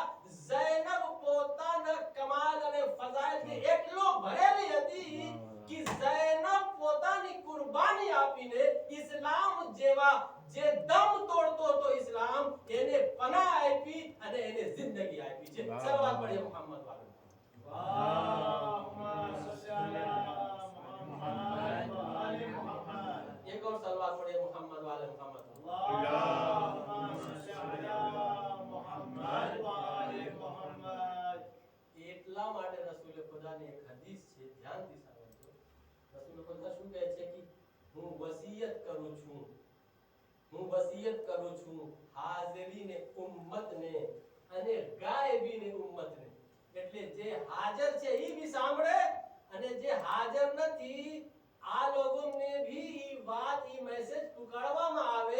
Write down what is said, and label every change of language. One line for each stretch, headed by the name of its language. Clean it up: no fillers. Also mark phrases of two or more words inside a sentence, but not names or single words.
Gujarati: ઝૈનબ પોતાના કમાલ અને ફઝાઇલથી એટલો ભરેલી હતી કે ઝૈનબ પોતાની કુરબાની આપીને ઇસ્લામ જેવા જે દમ તોડતો હતો ઇસ્લામ એને પનાહ આપી અને એને જિંદગી આપી છે.
Hindi: सलावत पढ़िए मुहम्मद वाले.
Arabic: اللهم صل على محمد وآل محمد.
Hindi: एक और सलावत पढ़िए मुहम्मद वाले मुहम्मद.
Arabic: اللهم صل على محمد وآل محمد.
Gujarati: એટલા માટે રસૂલ ખુદાની એક હદીસ છે, ધ્યાનથી સાંભળજો. રસૂલ ખુદા શું કહે છે કે હું વસિયત કરું છું હાજરીને ઉમ્મતને અને ગાયબીને ઉમ્મતને. એટલે જે હાજર છે ઈ ભી સાંભળે અને જે હાજર નથી આ લોકોને ભી ઈ વાત ઈ મેસેજ પુકારવામાં આવે.